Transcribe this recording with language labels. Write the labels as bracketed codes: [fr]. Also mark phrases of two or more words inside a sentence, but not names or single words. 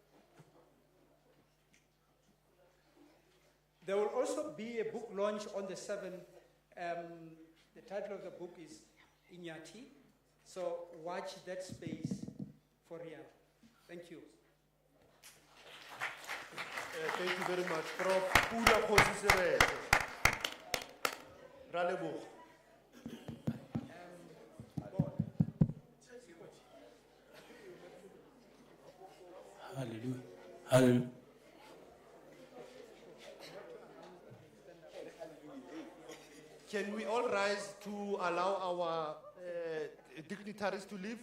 [en] There will also be a book launch on the 7th. The title of the book is Inyati. So watch that space for real. Thank you. Thank you very much, Prof. [tn] Pula Khosisirete. Ra leboga. [en] Hallelujah. Hallelujah. Can we all rise to allow our dignitaries to leave?